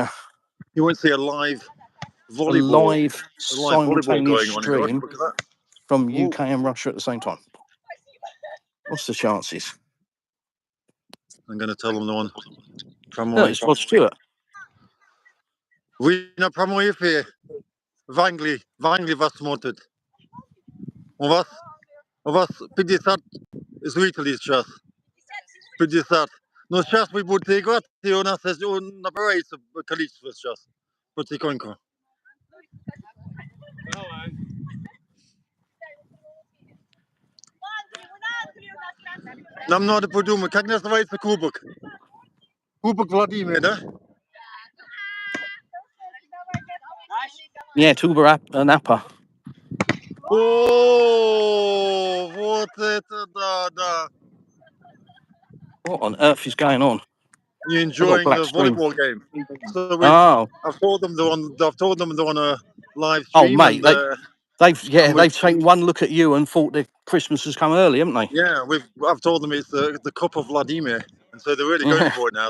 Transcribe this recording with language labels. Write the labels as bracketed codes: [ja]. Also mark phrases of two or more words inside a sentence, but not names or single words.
[en] You won't see a live volleyball. Simultaneous going on stream Look at that. from UK and Russia at the same time. What's the chances? I'm going to tell them the one. No, it's Rod Stewart. We na promujemy węgli was смотрят. [ru] У вас 50 зрителей сейчас. 50. Но сейчас вы будете играть, и у нас набирается количество сейчас. Потихоньку. Нам надо подумать, как называется кубок? Кубок Владимира, да? [en] Yeah, Tuba Napa. [ru] Oh, вот это да. [en] What on earth is going on? You're enjoying the volleyball game. So I've told them they're on a live stream. Oh, mate, they've taken one look at you and thought that Christmas has come early, haven't they? Yeah, I've told them it's the cup of Vladimir, and so they're really going for it now.